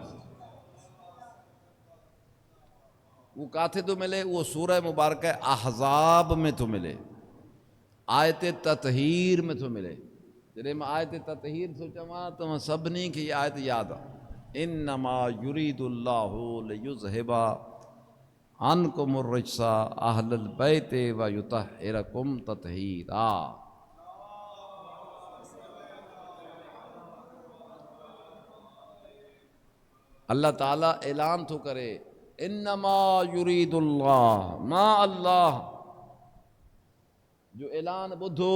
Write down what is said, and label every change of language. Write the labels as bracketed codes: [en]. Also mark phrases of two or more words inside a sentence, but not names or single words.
[sd] उहो किथे थो मिले? उहो सूरह मुबारक अहज़ाब में थो मिले, आयत ततहीर में थो मिले। जॾहिं मां आयत ततहीर थो चवां त मां सभिनी खे इहा आयत यादि आहे, [ar] إنما يريد الله ليذهب عنكم الرجس أهل البيت ويطهركم تطهيرا. [sd] अल्लाह ताला ऐलान थो करे, [ar] إنما يريد الله, [sd] मां अल्लाह जो ऐलान ॿुधो।